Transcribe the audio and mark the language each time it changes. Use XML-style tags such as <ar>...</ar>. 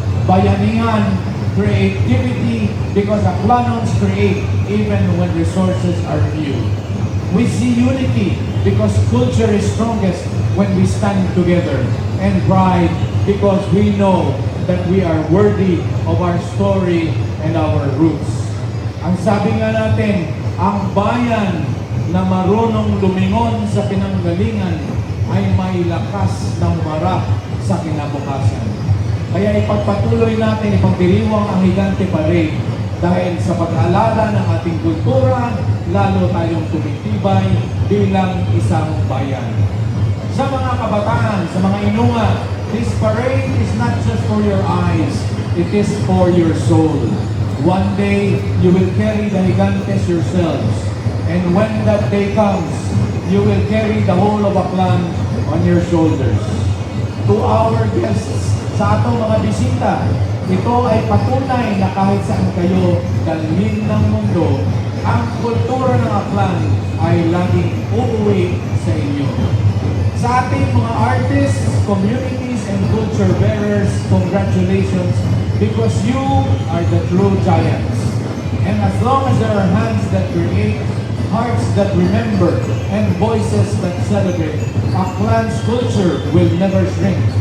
<en>Bayanihan, creativity, because Aclanons create even when resources are few. We see unity because culture is strongest when we stand together. And pride because we know that we are worthy of our story and our roots.</en> <tl>Ang sabi nga natin, ang bayan na marunong lumingon sa pinanggalingan ay may lakas ng marap sa kinabukasan. Kaya ipagpatuloy natin ipagdiriwang ang Gigante Parade dahil sa pag-aalala ng ating kultura, lalo tayong tumitibay bilang isang bayan. Sa mga kabataan, sa mga inunga,</tl> <en>this parade is not just for your eyes, it is for your soul. One day, you will carry the Gigantes yourselves. And when that day comes, you will carry the whole of Aklan on your shoulders. To our guests,</en> <tl>sa atong mga bisita, ito ay patunay na kahit saan kayo dalhin ng mundo, ang kultura ng Aklan ay laging uuwi sa inyo. Sa ating mga</tl> <en>artists, communities, and culture bearers, congratulations because you are the true giants. And as long as there are hands that create, hearts that remember, and voices that celebrate, Aklan's culture will never shrink.</en>